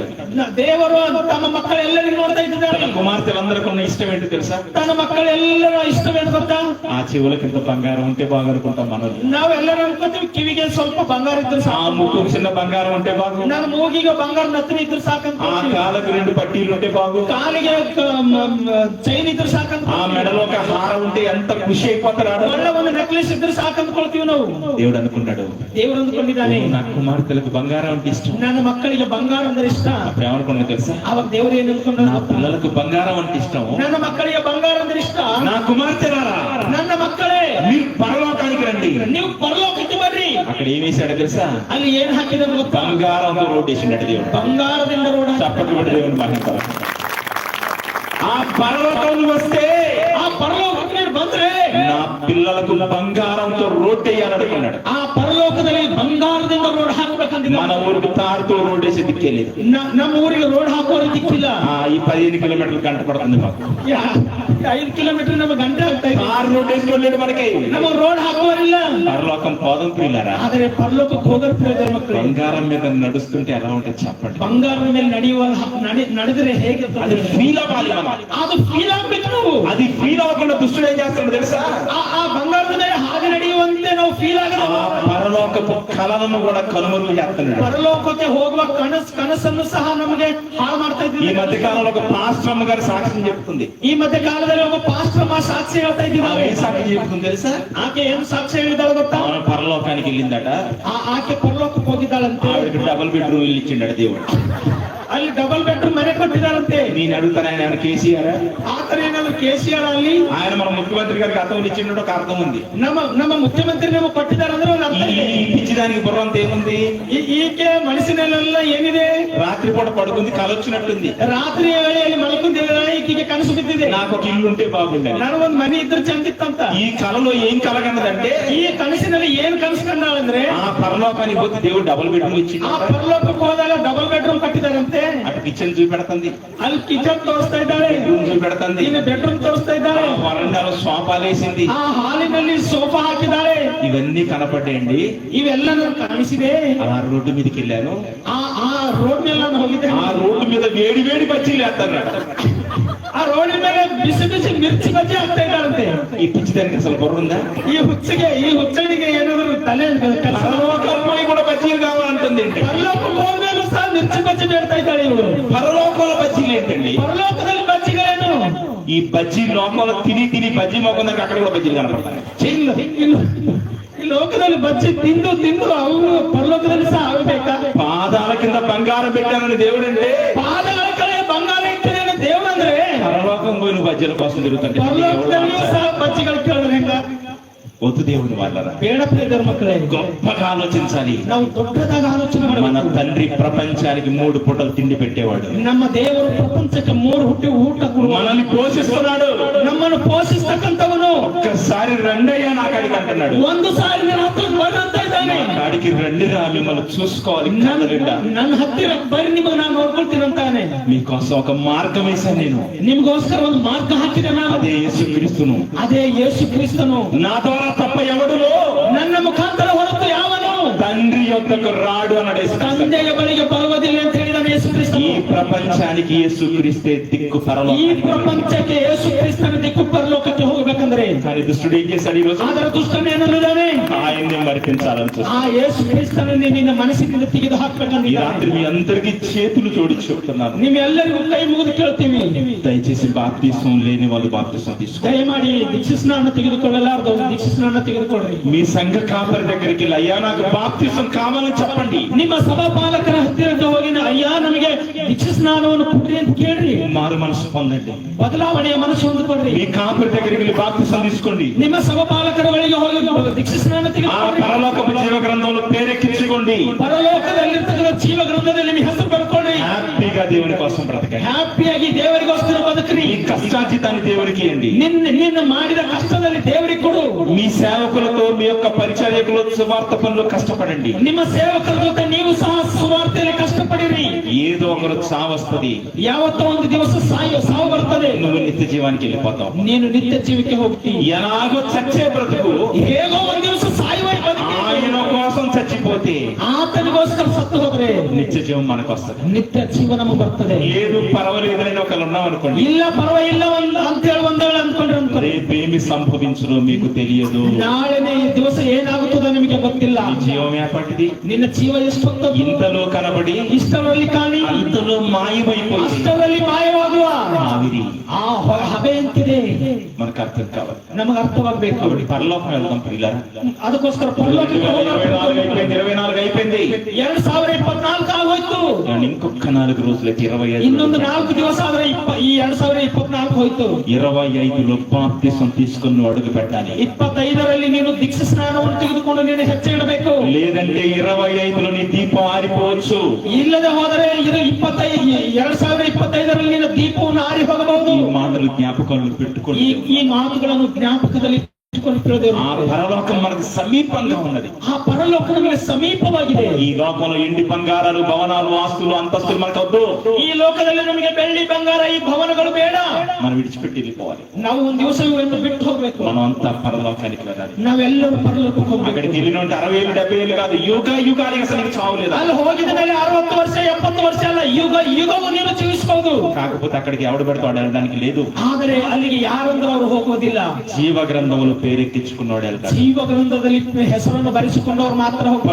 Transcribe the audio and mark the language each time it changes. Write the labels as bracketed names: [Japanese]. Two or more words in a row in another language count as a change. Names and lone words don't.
[Kannada] ದೇವರು ತಮ್ಮ ಮಕ್ಕಳೆಲ್ಲರಿಗೂ ನೋಡ್ತಾ ಇದ್ದಾರೆ [Telugu] తన కుమార్తెలందరికీ ఉన్న ఇష్టం ఏంటి తెలుసా [Kannada] ತನ್ನ ಮಕ್ಕಳೆಲ್ಲರ ಇಷ್ಟವೇನು ಗೊತ್ತಾ [Telugu] ఆ చెవులకింత బంగారం ఉంటే బాగా అనుకుంటాం మనం [Kannada] ನಾವೆಲ್ಲರೂ ಅನ್ಕೋತೀವಿ ಕಿವಿಗೆ ಸ್ವಲ್ಪ ಬಂಗಾರ ಇದ್ರೆ [Telugu] ఆ [Kannada] ಸಾಕು [Telugu] ముక్కు చిన్న బంగారం ఉంటే బాగు [Kannada] ನನ್ನ ಮೂಗಿಗೆ ಬಂಗಾರ ನತ್ತರಿ ಇದ್ರೆ ಸಾಕಂತ [Telugu] ఆ కాళ్ళకు 2 పట్టీలు ఉంటే బాగు [Kannada] ಕಾಲಿಗೆ ಚೈನ್ ಇದ್ರೆ ಸಾಕಂತ [Telugu] ఆ మెడలో ఒక హారం ఉంటే ఎంత ఖుషి అయిపోతాడు [Kannada] ಒಳ್ಳೆ ಒಂದು ನೆಕ್ಲೆಸ್ ಇದ್ರೆ ಸಾಕಂದ್ಕೊಳ್ತೀವಿ ನಾವು [Telugu] దేవుడు అనుకున్నాడు [Kannada] ದೇವರು ಅಂದ್ಕೊಂಡಿದ್ದಾನೆ [Telugu] నా కుమార్తెలకు బంగారం అంటే ఇష్టం [Kannada] ನನ್ನ ಮಕ್ಕಳಿಗೆ ಬಂಗಾರ ಅಂದ್ರೆ ಇಷ್ಟ [Telugu] అప్పుడు ఏమనుకున్నాడు తెలుసా [Kannada] ಅವಾಗ ದೇವರು ಏನ್ [Telugu] నా [Kannada] ಅನ್ಕೊಂಡ್ರು [Telugu] పిల్లలకు బంగారం అంటే ఇష్టం [Kannada] ನನ್ನ ಮಕ್ಕಳಿಗೆ ಬಂಗಾರ ಅಂದ್ರೆ ಇಷ್ಟ [Telugu] నా కుమార్తెలారా [Kannada] ನನ್ನ ಮಕ್ಕಳೇ [Telugu] మీరు పరలోకానికి రండి [Kannada] ನೀವು ಪರಲೋಕಕ್ಕೆ ಬರ್ರಿ [Telugu] అక్కడ ఏం వేశాడు తెలుసా [Kannada] ಅಲ್ಲಿ ఏನ್ ಹಾಕಿದ್ರೆ ಗೊತ್ತಾ [Telugu] బంగారంతో రోడ్ వేసిండట దేవుడు [Kannada] ಬಂಗಾರದಿಂದ ರೋಡ್ [Telugu] చప్పట్లు పెట్టి దేవుని మహిమ ఆ పరలోకం వస్తే [Kannada] ಆ ಪರಲೋಕಕ್ಕೆ ನೀನು ಬಂದ್ರೆ [Telugu] నా పిల్లలకు బంగారంతో రోడ్ వేయాలనుకున్నాడు [Kannada] ಆ ಪರಲೋಕದಲ್ಲಿ ಬಂಗಾರದಿಂದ ರೋಡ್ ಹಾಕ್ಬೇಕಂತ [Telugu] మన ఊరికి తారుతో రోడ్ వేసి దిక్కేలేదు [Kannada] ನಮ್ಮ ಊರಿಗೆ ರೋಡ್ ಹಾಕೋರು ದಿಕ್ಕಿಲ್ಲ [Telugu] ఈ 15 కిలోమీటర్లు గంట పడుతుంది మాకు [Kannada] 5 ಕಿಲೋಮೀಟರ್ ನಮಗೆ ಗಂಟೆ ಆಗ್ತಾ ಇದೆ [Telugu] ఆరు రోడ్ వేసుకోలేదు మనకి [Kannada] ನಮಗೆ ರೋಡ್ ಹಾಕೋರಿಲ್ಲ [Telugu] పరలోకం పోదం ప్రియులారా [Kannada] ಆದರೆ ಪರಲೋಕಕ್ಕೆ ಹೋಗೋರು ಪ್ರಿಯರ ಮಕ್ಕಳು [Telugu] బంగారం మీద నడుస్తుంటే ఎలా ఉంటుంది చెప్పండి [Kannada] ಬಂಗಾರದ ಮೇಲೆ ನಡೆಯುವ ನಡೆದ್ರೆ ಹೇಗೆ [Telugu] అది ఫీల్ అవ్వాలి మనం [Kannada] ಅದು ಫೀಲ್ ಆಗ್ಬೇಕು ನಾವು [Telugu] అది ఫీల్ అవ్వకుండా దుష్టుడు ఏం చేస్తాడు తెలుసా [Kannada] ಆ ಬಂಗಾರದ ಮೇಲೆ ಹಾಗೆ ನಡೆಯುವಂತೆ ನಾವು ಫೀಲ್ [Telugu] ఆ [Kannada] ಆಗಲ್ಲ [Telugu] పరలోకపు కళలను కూడా కనుమరుగు చేస్తున్నాడు [Kannada] ಪರಲೋಕಕ್ಕೆ ಹೋಗುವ ಕನಸನ್ನು ಸಹ ನಮಗೆ ಹಾಳು ಮಾಡ್ತಾ [Telugu] ఈ [Kannada] ಇದ್ದೀವಿ [Telugu] మధ్య కాలంలో ఒక పాస్టర్ గారి సాక్ష్యం చెప్తుంది [Kannada] ಈ ಮಧ್ಯ ಕಾಲದಲ್ಲಿ ಒಬ್ಬ ಪಾಸ್ಟರ್ ಸಾಕ್ಷಿ ಹೇಳ್ತಾ [Telugu] ఆమె [Kannada] ಇದ್ದೀವಿ [Telugu] ఏం సాక్ష్యం చెప్తుంది తెలుసా [Kannada] ಆಕೆ ಏನು ಸಾಕ್ಷಿ ಹೇಳಿದಾಳೆ ಗೊತ್ತಾ [Telugu] ఆమె పరలోకానికి వెళ్ళిందట [Kannada] ಆಕೆ ಪರಲೋಕಕ್ಕೆ ಹೋಗಿದ್ದಾಳಂತೆ [Telugu] ఆవిడకి [English] double bedroom [Telugu] ఇల్లు ఇచ్చిండట దేవుడు [Kannada] ಅಲ್ಲಿ [English] double bedroom [Kannada] ಮನೆ కొట్టినారంతే. [Telugu] నేను అడుగుతాను, ఆయన ఏమైనా కేసీఆర్? [Kannada] ಆತನೇನಾದ್ರು KCR ಅಲ್ಲಿ [Telugu] ఆయన మన ముఖ్యమంత్రి గారికి అర్థం ఇచ్చిండు, ఒక అర్థం ఉంది. [Kannada] ನಮ್ಮ ಮುಖ್ಯಮಂತ್ರಿ ನಮ್ಮ ಕೊಟ್ಟಿದ್ದಾರಂದ್ರೆ ಒಂದು ಅರ್ಥ ಇದೆ. [Telugu] ఈ పిచ్చిదానికి బుర్రంత ఏముంది? [Kannada] ಈಕೆ ಮನಸ್ಸಿನಲ್ಲೆಲ್ಲ ಏನಿದೆ? [Telugu] రాత్రిపూట పడుకుంది, కలొచ్చినట్టుంది. [Kannada] ರಾತ್ರಿ ವೇಳೆಯಲ್ಲಿ ಮಲ್ಕೊಂಡ ಈಕೆಗೆ ಕನಸು ಬಿದ್ದಿದೆ. [Telugu] నాకు ఒక ఇల్లు ఉంటే బాగుండే, [Kannada] ನನಗೊಂದು ಮನೆ ಇದ್ರೆ ಚಂದಿತ್ತಂತ. [Telugu] ఈ కలలో ఏం కలగన్నదంటే, [Kannada] ಈ ಕನಸಿನಲ್ಲಿ ಏನ್ ಕನಸು ಕಂಡಾಳಂದ್ರೆ [Telugu] ఆ పరలోకానికి పోతే దేవుడు [English] double bedroom [Telugu] ఇచ్చిండు. [Kannada] ಆ ಪರಲೋಕಕ್ಕೆ ಹೋದಾಗ [English] double bedroom [Kannada] ಕಟ್ಟಿದಾರಂತೆ. [Telugu] అటు కిచెన్ చూపెడుతుంది, [Kannada] ಅಲ್ಲಿ ಕಿಚನ್ ತೋರಿಸ್ತಾ ಇದ್ದಾಳೆ, [Telugu] రూమ్ చూపెడుతుంది, [Kannada] ಇಲ್ಲಿ ಬೆಡ್ರೂಮ್ ತೋರಿಸ್ತಾ ಇದ್ದಾಳೆ, [Telugu] వరండాలో సోఫాలేసింది, [Kannada] ಆ ಹಾಲಿನಲ್ಲಿ ಸೋಫಾ ಹಾಕಿದ್ದಾಳೆ. [Telugu] ఇవన్నీ కనపడ్డాయండి. [Kannada] ಇವೆಲ್ಲ ನನಗೆ ಕಾಣಿಸಿದೆ. [Telugu] అలా రోడ్డు మీదకి వెళ్ళాను. [Kannada] ಆ ರೋಡ್ ಮೇಲೆ ನಾನು ಹೋಗಿದ್ದೆ. [Telugu] ఆ రోడ్డు మీద వేడి వేడి బజ్జీలు వేస్తాను. [Kannada] ಆ ರೋಡಿನ ಮೇಲೆ ಬಿಸಿ ಬಿಸಿ ಮಿರ್ಚಿ ಬಜ್ಜಿ ಹಾಕ್ತಾ ಇದ್ದಾರಂತೆ. [Telugu] ఈ పిచ్చిదానికి అసలు బుర్ర ఉందా? [Kannada] ಈ ಹುಚ್ಚನಿಗೆ ಏನಾದ್ರು ತಲೆ [Telugu] పరలోకంలో కూడా బజ్జీలు కావాలంటుంది. [Kannada] ಪರಲೋಕಕ್ಕೆ ಹೋದ್ಮೇಲೂ ಸಹ ಮಿರ್ಚಿ ಬಜ್ಜಿ ಬೇಡ್ತಾ ಇದ್ದಾಳೆ ಇವಳು. [Telugu] పరలోకంలో బజ్జీలు ఏంటండి? [Kannada] ಪರಲೋಕದಲ್ಲಿ ಬಜ್ಜಿಗಳೇನು? [Telugu] ఈ బజ్జీ లోకంలో తిని తిని బజ్జీ మొక్కం దగ్గర అక్కడ కూడా బజ్జీలు కనపడతాయి. [Kannada] ಈ ಲೋಕದಲ್ಲಿ ಬಜ್ಜಿ ತಿಂದು ತಿಂದು ಅವರು ಪರಲೋಕದಲ್ಲಿ ಸಹ ಆಗಬೇಕಾ? [Telugu] పాదాల కింద బంగారం పెట్టానని దేవుడు అంటే, [Kannada] ಪಾದಗಳ ಕಡೆ ಬಂಗಾರ ಇಟ್ಟಿದ್ದೇನೆ దేవుడు ಅಂದ್ರೆ [Telugu] పరలోకం పోయి నువ్వు బజ్జీల కోసం తిరుగుతుంటే [Kannada] ಪರಲೋಕದಲ್ಲಿಯೂ ಸಹ ಬಜ್ಜಿಗಳು ಕೇಳಿದ್ರೆ ಹೆಂಗ? [Telugu] వద్దు దేవుని వాళ్ళరా, [Kannada] ಬೇಡ ಪ್ರಿಯರ ಮಕ್ಕಳೇ, [Telugu] గొప్పగా ఆలోచించాలి. [Kannada] ನಾವು ದೊಡ್ಡದಾಗಿ ಆಲೋಚನೆ [Telugu] మన [Kannada] ಮಾಡಬೇಕು. [Telugu] తండ్రి ప్రపంచానికి 3 పూటలు తిండి పెట్టేవాడు. [Kannada] ನಮ್ಮ ದೇವರು ಪ್ರಪಂಚಕ್ಕೆ 3 ಹುಟ್ಟಿ ಊಟ ಕೊಡುವ, [Telugu] మనల్ని పోషిస్తున్నాడు. [Kannada] ನಮ್ಮನ್ನು ಪೋಷಿಸ್ತಕ್ಕಂಥವನು. [Telugu] ఒక్కసారి రండయ్యా నా కాడికి అంటున్నాడు. [Kannada] ಒಂದು ಸಾರಿ ನನ್ನ ಹತ್ರ ಬರಂತ ಇದ್ದಾನೆ. [Telugu] నా కాడికి రండిరా, మిమ్మల్ని చూసుకోవాలి. [Kannada] ನನ್ನ ಹತ್ತಿರ ಬರೀ ನಿಮಗೆ ನಾನು ನೋಡ್ಕೊಳ್ತೀನಿ ಅಂತಾನೆ. [Telugu] మీకోసం ఒక మార్గం వేశాను నేను. [Kannada] ನಿಮ್ಗೋಸ್ಕರ ಒಂದು ಮಾರ್ಗ ಹಾಕಿದೆ ನಾನು. [Telugu] అదే యేసుక్రీస్తును. [Kannada] ಅದೇ ಯೇಸು ಕ್ರಿಸ್ತನು. [Telugu] నా ద్వారా తప్ప ఎవడులో [Kannada] ನನ್ನ ಮುಖಾಂತರ ಹೊರತು ಯಾವನು [Telugu] తండ్రి యొద్దకు రాడు అన్నాడు యేసుక్రీస్తు. [Kannada] ತಂದೆಯ ಬಳಿಗೆ ಬರುವುದಿಲ್ಲ ಅಂತ ಹೇಳಿದಾನೆ ಯೇಸು ಕ್ರಿಸ್ತನು. [Telugu] ఈ ప్రపంచానికి యేసుక్రీస్తే దిక్కు [Kannada] ಈ [Telugu] పరలోకానికి. [Kannada] ಪ್ರಪಂಚಕ್ಕೆ ಯೇಸು ಕ್ರಿಸ್ತನ ದಿಕ್ಕು ಪರಲೋಕಕ್ಕೆ ಹೋಗಬೇಕಂದ್ರೆ [Telugu] కానీ దుష్టుడు ఏం చేశాడు? ఈ రోజు [Kannada] ಅದರ ದುಷ್ಟನೇನಿದ್ದಾನೆ? [Telugu] ఆయన్ని మరిపించాలని చూస్తాడు. [Kannada] ಆ ಯೇಸು ಕ್ರಿಸ್ತನನ್ನೇ ನಿನ್ನ ಮನಸ್ಸಿನಿಂದ ತೆಗೆದು [Telugu] ఈ [Kannada] ಹಾಕ್ಬೇಕಂದ್ರೆ [Telugu] రాత్రి మీ అందరికీ చేతులు జోడించి చెప్తున్నాను, [Kannada] ನಿಮ್ಮೆಲ್ಲರಿಗೂ ಕೈ ಮುಗಿದು ಕೇಳ್ತೀವಿ, [Telugu] దయచేసి బాప్తిసం లేని వాళ్ళు బాప్తిసం తీసుకో. [Kannada] ದಯಮಾಡಿ ದೀಕ್ಷಾಸ್ನಾನ ತೆಗೆದುಕೊಳ್ಳಲಾರದು ದೀಕ್ಷಾಸ್ನಾನ ತೆಗೆದುಕೊಳ್ಳ್ರಿ. [Telugu] మీ సంఘ కాపరి దగ్గరికి వెళ్ళి, అయ్యా నాకు బాప్తిసం కావాలని చెప్పండి. [Kannada] ನಿಮ್ಮ ಸಭಾಪಾಲಕರ ಹತ್ತಿರಕ್ಕೆ ಹೋಗಿ ಅಯ್ಯ ನಮಗೆ ದೀಕ್ಷಾಸ್ನಾನವನ್ನು ಕೊಡ್ರಿ ಅಂತ ಕೇಳ್ರಿ. [Telugu] మారు మనసు పొందండి. [Kannada] ಬದಲಾವಣೆಯ ಮನಸ್ಸು ಹೊಂದಿಕೊಳ್ಳ್ರಿ. [Telugu] మీ కాపరి దగ్గరికి వెళ్ళి బాప్తిసం తీసుకోండి. [Kannada] ನಿಮ್ಮ ಸಭಾಪಾಲಕರ ಬಳಿಗೆ ಹೋಗಿ ದೀಕ್ಷಾಸ್ನಾನ [Telugu] ఆ [Kannada] ತೆಗೆದುಕೊಳ್ಳ್ರಿ. [Telugu] పరలోకపు జీవ గ్రంథంలో పేరెక్కించుకోండి. [Kannada] ಪರಲೋಕದಲ್ಲಿರ್ತಕ್ಕಂಥ ಜೀವ ಗ್ರಂಥದಲ್ಲಿ ನಿಮ್ಮ ಹೆಸರು ಬರ್ಕೊಳ್ಳಿ. [Telugu] హ్యాపీగా దేవుని కోసం బ్రతకండి. [Kannada] ಹ್ಯಾಪಿಯಾಗಿ ದೇವರಿಗೋಸ್ಕರ ಬದುಕ್ರಿ. [Telugu] ఈ కష్టార్జితాన్ని దేవునికి ఇవ్వండి. [Kannada] ನಿನ್ನ ಮಾಡಿದ ಕಷ್ಟದಲ್ಲಿ ದೇವರಿಗೆ ಕೊಡು. [Telugu] మీ సేవకులతో, మీ యొక్క పరిచర్యకులు, సువార్త పనులు కష్టపడండి. [Kannada] ನಿಮ್ಮ ಸೇವಕರ ಜೊತೆ ನೀವು ಸಹ ಸುವಾರ್ತೆಯಲ್ಲಿ ಕಷ್ಟಪಡಿರಿ. [Telugu] ఏదో ఒకరు చావస్తుంది, [Kannada] ಯಾವತ್ತೋ ಒಂದು ದಿವಸ ಸಾವು ಬರ್ತದೆ. [Telugu] నువ్వు నిత్య జీవానికి వెళ్ళిపోతావు. [Kannada] ನೀನು ನಿತ್ಯ ಜೀವಕ್ಕೆ ಹೋಗ್ತಿ. [Telugu] ఎలాగో చచ్చే బ్రతుకు [Kannada] ಹೇಗೋ ಒಂದು ದಿವಸ ಸಾಯುವ [Telugu] ఆయన కోసం చచ్చిపోతే [Kannada] ಆತನಿಗೋಸ್ಕರ ಸತ್ತು ಹೋದ್ರೆ [Telugu] నిత్య జీవం మనకు వస్తుంది. [Kannada] ನಿತ್ಯ ಜೀವ ನಮಗೆ ಬರ್ತದೆ. [Telugu] లేదు పర్వాలేదని ఒకళ్ళు ఉన్నాం అనుకోండి, [Kannada] ಇಲ್ಲ ಪರವಾಗಿಲ್ಲ ಅಂತ ಹೇಳಿ ಒಂದೇಳು ಅನ್ಕೊಂಡ್ರೆ [Telugu] రేపేమి సంభవించునో మీకు తెలియదు. [Kannada] ನಾಳೆನೇ ಈ ದಿವಸ ಏನಾಗುತ್ತದೋ ನಿಮಗೆ ಗೊತ್ತಿಲ್ಲ. [Telugu] నీ జీవం ఏపటిది? [Kannada] ನಿನ್ನ ಜೀವ ಎಷ್ಟೊತ್ತು [Telugu] ఇంతలో కనబడి [Kannada] ಇಷ್ಟರಲ್ಲಿ ಕಾಣಿ, [Telugu] అంతలో మాయమైపోయి [Kannada] ಅಷ್ಟರಲ್ಲಿ ಮಾಯವಾಗುವ [Telugu] ఆవిరి [Kannada] ಆ ಹಬೆ ಅಂತಿದೆ. [Telugu] మనకు అర్థం కావాలి. [Kannada] ನಮಗೆ ಅರ್ಥವಾಗಬೇಕು. [Telugu] కాబట్టి పరలోకం వెళ్దాం ప్రియులారా. [Kannada] ಅದಕ್ಕೋಸ್ಕರ ಪರಲೋಕಕ್ಕೆ [Telugu] 24 అయిపోయింది. [Kannada] 2024 ಆಗೋಯ್ತು. [Telugu] కానీ ఇంకొక 4 రోజులకి 25 [Kannada] ಇನ್ನೊಂದು 4 ದಿವಸ ಆದ್ರೆ ಈ 2024 ಹೋಯ್ತು. [Telugu] 25లో బాప్తిసం తీసుకుని అడుగు పెట్టాలి. [Kannada] 25ರಲ್ಲಿ ನೀನು ದೀಕ್ಷಾ ಸ್ನಾನವನ್ನು ತೆಗೆದುಕೊಂಡು ನೀನು ಹೆಜ್ಜೆ ಇಡಬೇಕು. [Telugu] లేదంటే 25లో నీ దీపం ఆరిపోవచ్చు. [Kannada] ಇಲ್ಲದೆ ಹೋದರೆ ಇದು 2025ರಲ್ಲಿ ನೀನು ದೀಪವನ್ನು ಆರಿ ಹೋಗಬಹುದು. [Telugu] ఈ మాటలు జ్ఞాపకంలో పెట్టుకోండి. [Kannada] ಈ ಮಾತುಗಳನ್ನು ಜ್ಞಾಪಕದಲ್ಲಿ [Telugu] ఆ పరలోకం మనకు సమీపంగా ఉన్నది. ఆ పరలోకం మనకు సమీపವಾಗಿದೆ. ఈ లోకంలో ఎండి బంగారాలు, భవనాలు, ఆస్తులు, అంతస్తులు మనకు వద్దు. [Kannada] ఈ లోಕದಲ್ಲಿ ನಮಗೆ ಬೆಳ್ಳಿ ಬಂಗಾರ ಈ ಭವನಗಳು ಬೇಡ. [Telugu] మనం విడిచిపెట్టి వెళ్ళిపోవాలి. [Kannada] ನಾವು ಒಂದು ದಿವಸ ಇವನ್ನು ಬಿಟ್ಟು ಹೋಗ್ಬೇಕು. [Telugu] మనం అంతా పరలోకానికి వెళ్ళాలి. [Kannada] ನಾವೆಲ್ಲರೂ ಪರಲೋಕಕ್ಕೆ ಹೋಗ್ಬೇಕು. [Telugu] అక్కడికి వెళ్ళిన 60 ఏళ్ళు 70 ఏళ్ళు కాదు, యుగానికి అసలు నీకు చావు లేదు. [Kannada] ಅಲ್ಲಿ ಹೋಗಿದ ಮೇಲೆ 60 ವರ್ಷ 70 ವರ್ಷ ಅಲ್ಲ, ಯುಗವು ನೀನು ಜೀವಿಸಬಹುದು. [Telugu] కాకపోతే అక్కడికి ఎవడు పెడతాడు వెళ్ళడానికి లేదు. [Kannada] ಆದರೆ ಅಲ್ಲಿಗೆ ಯಾರಂದ್ರೂ ಅವರು ಹೋಗೋದಿಲ್ಲ. [Telugu] జీవ గ్రంథంలో పేరెక్కించుకున్నాడు వెళ్తాడు. [Kannada] ಜೀವ ಗ್ರಂಥದಲ್ಲಿ ಹೆಸರನ್ನು ಬರೆಸಿಕೊಂಡವರು ಮಾತ್ರ ಹೋಗ್ತಾರೆ.